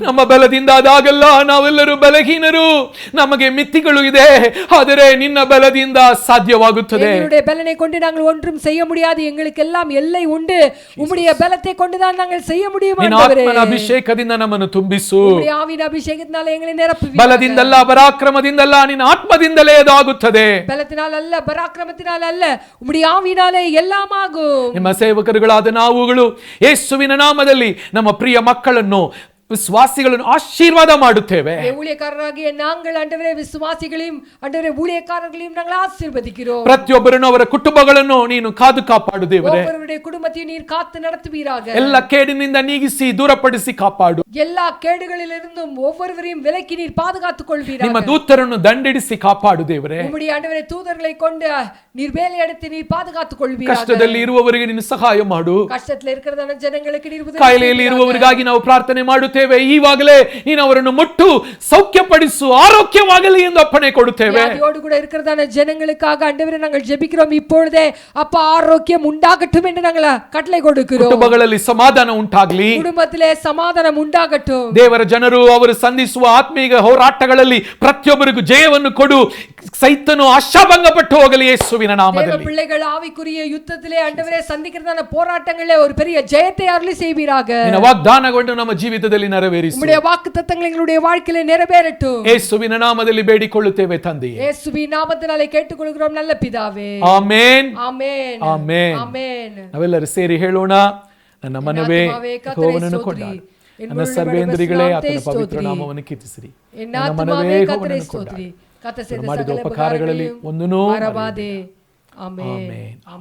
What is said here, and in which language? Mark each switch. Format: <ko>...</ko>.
<kn>ನಮ್ಮ ಬಲದಿಂದ ಅದಾಗಲ್ಲ, ನಾವೆಲ್ಲರೂ ಬಲಹೀನರು, ನಮಗೆ ಮಿತಿಗಳು ಇದೆ, ಆದರೆ ನಿನ್ನ ಬಲದಿಂದ ಸಾಧ್ಯವಾಗುತ್ತದೆ.</kn> <ta>எங்களுடைய பலனை கொண்டு நாங்கள் ஒன்றும் செய்ய முடியாது, எங்களுக்கு எல்லாம் எல்லை உண்டு. உம்முடைய பலத்தை கொண்டு தான் நாங்கள் செய்ய முடியும் ஆண்டவரே.</ta> <kn>ನಿನ್ನ ಆತ್ಮನ ಅಭಿಷೇಕದಿಂದ ನಮ್ಮನ್ನು ತುಂಬಿಸು.</kn> <ta>உம்முடைய ஆவியின் அபிஷேகத்தினால எங்களை நிரப்புவீராக.</ta> <kn>ಬಲದಿಂದಲ್ಲ, ಪರಾಕ್ರಮದಿಂದಲ್ಲ, ನಿನ್ನ ಆತ್ಮದಿಂದಲೇ ಅದಾಗುತ್ತದೆ.</kn> <ta>பலத்தினால் அல்ல, பராக்கிரமத்தினால் அல்ல, உம்முடைய ஆவியினாலே எல்லாம் ஆகும்.</ta> <kn>ನಿಮ್ಮ ಸೇವಕರುಗಳಾದ ನಾವುಗಳು ಯೇಸುವಿನ ನಾಮದಲ್ಲಿ ನಮ್ಮ ಪ್ರಿಯ ಮಕ್ಕಳನ್ನು, ವಿಶ್ವಾಸಿಗಳನ್ನು ಆಶೀರ್ವಾದ ಮಾಡುತ್ತೇವೆ.</kn> <ta>ஊழியக்காரராகிய நாங்கள் ஆண்டவரೇ விசுவாசிகளையும் ஆண்டவரೇ ஊழியக்காரர்களையும் நாங்கள் ஆசீர்வதிக்கிறோம்.</ta> <kn>ಪ್ರತಿಯೊಬ್ಬರನ್ನು ಅವರ ಕುಟುಂಬಗಳನ್ನು ನೀನು ಕಾದು ಕಾಪಾಡು ದೇವರೇ.</kn> <ta>ஒவ்வொருவருடைய குடும்பத்தையும் நீர் காத்து நடத்துவீராக.</ta> <kn>ಎಲ್ಲ ಕೇಡಿನಿಂದ ನೀಗಿಸಿ ದೂರಪಡಿಸಿ ಕಾಪಾಡು.</kn> <ta>எல்லா கேடுகளிலிருந்தும் ஒவ்வொருவரையும் விலக்கி நீர் பாதுகாத்துக் கொள்வீராக.</ta> <kn>ನಿಮ್ಮ ದೂತರನ್ನು ದಂಡಿಡಿಸಿ ಕಾಪಾಡು ದೇವರೇ.</kn> <ta>உம்முடைய ஆண்டவரே தூதர்களை கொண்டு நீர் வேலையெடுத்து நீர் பாதுகாத்துக் கொள்வீராக.</ta> <kn>ಕಷ್ಟದಲ್ಲಿ ಇರುವವರಿಗೆ ನೀನು ಸಹಾಯ ಮಾಡು.</kn> <ta>ಕಷ್ಟದಲ್ಲಿ ಇರುವುದಾன ಜನಗಳಿಗೆ ನೀರು ಉದಯ</ta> <kn>ಕಾಯಿಲೆಯಲ್ಲಿ ಇರುವವರಿಗಾಗಿ ನಾವು ಪ್ರಾರ್ಥನೆ ಮಾಡುತ್ತೇವೆ. ಈವಾಗಲೇ ನೀನು ಅವರನ್ನು ಮುಟ್ಟು ಸೌಖ್ಯಪಡಿಸು, ಆರೋಗ್ಯವಾಗಲಿ ಎಂದು ಅಪ್ಪಣೆ ಕೊಡುತ್ತೇವೆ.</kn> <ta>வியாதியோடு கூட இருக்கிறதான ஜனங்களுக்காக ஆண்டவரே நாங்கள் ஜெபிக்கிறோம். இப்பொழுதே அப்பா ஆரோக்கியம் உண்டாகட்டும் என்று நாங்கள் கட்டளை கொடுக்கிறோம்.</ta> <kn>ಕುಟುಂಬಗಳಲ್ಲಿ ಸಮಾಧಾನ ಉಂಟಾಗಲಿ,</kn> <ta>குடும்பத்திலே சமாதானம் உண்டாகட்டும்.</ta> <kn>ದೇವರ ಜನರು ಅವರು ಸಂಧಿಸುವ ಆತ್ಮೀಗ ಹೋರಾಟಗಳಲ್ಲಿ ಪ್ರತಿಯೊಬ್ಬರಿಗೂ ಜಯವನ್ನು ಕೊಡು. ಸೈತನು ಆಶಾಭಂಗಪಟ್ಟು ಹೋಗಲಿ ಯೇಸುವಿನ ನಾಮದಲ್ಲಿ.</kn> <ta>பிள்ளைகள் ஆவிக்குரிய யுத்தத்திலே ஆண்டவரே சந்திக்கிறதான போராட்டங்களிலே ஒரு பெரிய ஜெயத்தை அருளி செய்வீராக.</ta> <kn>ನಿನ್ನ ವಾಗ್ದಾನಗಳನ್ನು ನಮ್ಮ ಜೀವಿತದಲ್ಲಿ ನೆರವೇರಿಸು.</kn> <ta>உம்முடைய வாக்குத்தத்தங்கள் எங்களுடைய வாழ்க்கையிலே நிறைவேறட்டும்.</ta> <kn>ಯೇಸುವಿನ ನಾಮದಲ್ಲಿ ಬೇಡಿಕೊಳ್ಳುತ್ತೇವೆ ತಂದೆಯೇ.</kn> <ta>ಯೇಸುವಿನ ನಾಮத்தினாலே ಕೇಳಿಕೊಳ್ಳುகிறோம் நல்ல பிதாவே.</ta> <kn>Amen, amen, amen, amen. ನಾವೆಲ್ಲರೂ ಸೇರಿ ಹೇಳೋಣ, ನನ್ನ ಮನವೇ ಯೆಹೋವನನ್ನು ಕೊಂಡಾಡು, ನನ್ನ ಸರ್ವೇಂದ್ರಿಗಳೇ ಆತನ ಪವಿತ್ರ ನಾಮವನ್ನು ಕೀರ್ತಿಸಿರಿ. ನನ್ನ ಮನವೇ ಯೆಹೋವನನ್ನು ಕೊಂಡಾಡು, ಮಾಡಿದ ಉಪಕಾರಗಳಲ್ಲಿ ಒಂದನ್ನೂ ಮರೆಯಬೇಡ. ಆಮೆನ್.</kn>